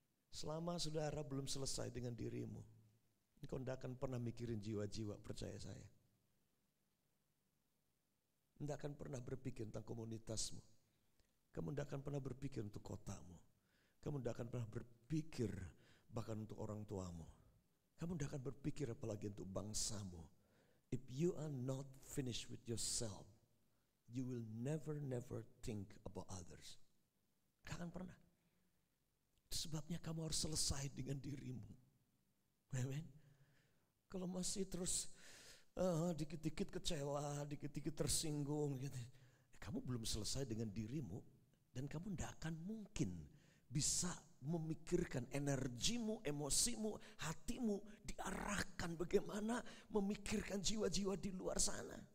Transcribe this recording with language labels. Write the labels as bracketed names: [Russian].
[Indonesian] Selama saudara belum selesai dengan dirimu, engkau tidak akan pernah mikirin jiwa-jiwa, percaya saya. Tidak akan pernah berpikir tentang komunitasmu. Kamu tidak akan pernah berpikir untuk kotamu. Kamu tidak akan pernah berpikir bahkan untuk orang tuamu. Kamu tidak akan berpikir apalagi untuk bangsamu. [English] If you are not finished with yourself, you will never think about others. [Indonesian] Gak akan pernah. Itu sebabnya kamu harus selesai dengan dirimu. Amen. Kalau masih terus dikit-dikit kecewa, dikit-dikit tersinggung gitu, kamu belum selesai dengan dirimu. Dan kamu tidak akan mungkin bisa memikirkan energimu, emosimu, hatimu diarahkan bagaimana memikirkan jiwa-jiwa di luar sana.